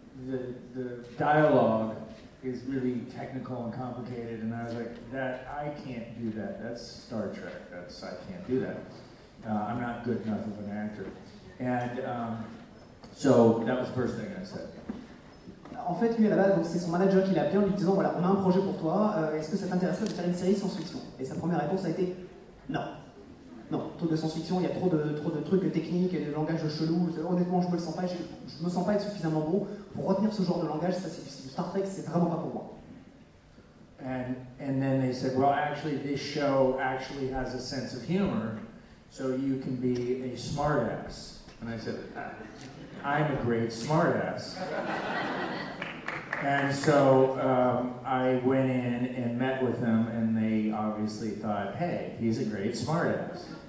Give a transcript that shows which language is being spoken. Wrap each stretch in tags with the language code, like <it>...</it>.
<en>The dialogue is really technical and complicated, and I was like, that I can't do that. That's Star Trek. That's I can't do that. I'm not good enough of an actor. And so that was the first thing I said.</en> <fr>En fait, lui, à la base, donc, c'est son manager qui l'a appelé en lui disant, voilà, on a un projet pour toi. Est-ce que ça t'intéresserait de faire une série science-fiction? Et sa première réponse a été non. Non, trop de science-fiction, il y a trop de trucs techniques et de langage chelou. Honnêtement, je me le sens pas, je me sens pas être suffisamment bon pour retenir ce genre de langage. Ça, c'est du Star Trek, c'est vraiment pas pour moi.</fr> <en>And then they said, well, actually, this show actually has a sense of humor, so you can be a smartass. And I said, I'm a great smartass. And so I went in and met with them, and they obviously thought, hey, he's a great smartass.</en>